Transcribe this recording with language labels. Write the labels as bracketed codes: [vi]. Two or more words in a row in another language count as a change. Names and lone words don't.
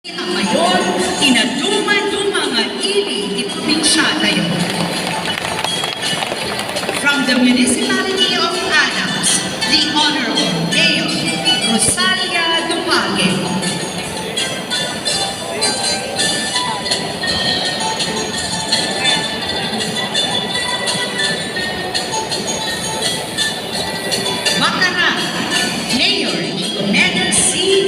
[ilo] Ang mayon, tinaduma-duma nga ili di probinsya tayo. [en] From the municipality of Adams, the Honorable Mayor Rosalia Dupague. Bacaran, Mayor Icomena C.